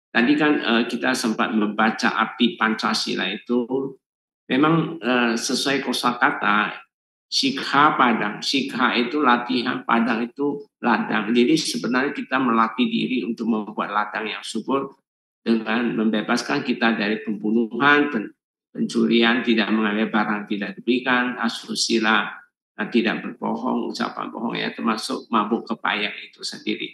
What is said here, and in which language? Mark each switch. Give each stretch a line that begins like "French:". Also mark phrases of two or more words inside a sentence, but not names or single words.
Indonesian: Tadi kan kita sempat membaca arti Pancasila itu memang sesuai kosakata
Pali: sikha padang.
Indonesian: Sikha itu latihan, padang itu ladang. Jadi sebenarnya kita melatih diri untuk membuat ladang yang subur dengan membebaskan kita dari pembunuhan, pencurian, tidak mengambil barang tidak diberikan, asusila, tidak berbohong, ucapan bohong ya, termasuk mabuk kepayang itu sendiri.